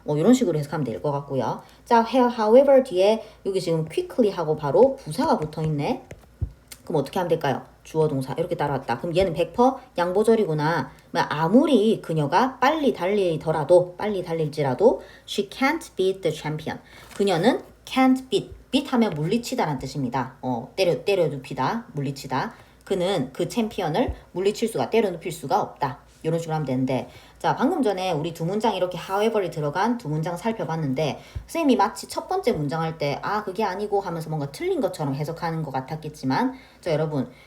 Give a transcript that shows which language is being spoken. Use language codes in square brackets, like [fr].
[ko] 이런 식으로 해석하면 될 것 같고요. 자, however 뒤에 여기 지금 quickly 하고 바로 부사가 붙어 있네. 그럼 어떻게 하면 될까요? 주어 동사 이렇게 따라왔다. 그럼 얘는 100% 양보절이구나. 아무리 그녀가 빨리 달릴지라도 [en] she can't beat the champion. [ko] 그녀는 [en] can't beat [ko] 하면 물리치다라는 뜻입니다. 때려눕히다, 물리치다. 그는 그 챔피언을 때려눕힐 수가 없다. 이런 식으로 하면 되는데 자 방금 전에 우리 두 문장 이렇게 however이 들어간 두 문장 살펴봤는데 선생님이 마치 첫 번째 문장 할 때 그게 아니고 하면서 뭔가 틀린 것처럼 해석하는 것 같았겠지만 자 여러분